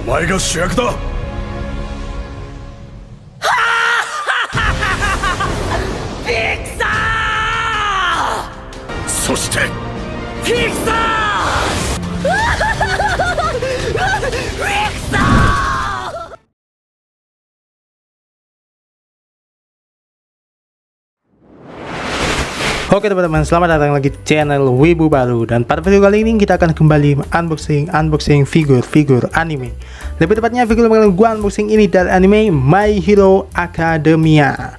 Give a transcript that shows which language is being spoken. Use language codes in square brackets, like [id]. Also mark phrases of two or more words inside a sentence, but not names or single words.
[ja] 前が主役だ。フィクサそしてーフィクサーフィクサー。 [id] Oke teman-teman, selamat datang lagi di channel Wibu Baru. Dan pada video kali ini kita akan kembali unboxing figur anime. Lebih tepatnya figur yang gua unboxing ini dari anime My Hero Academia.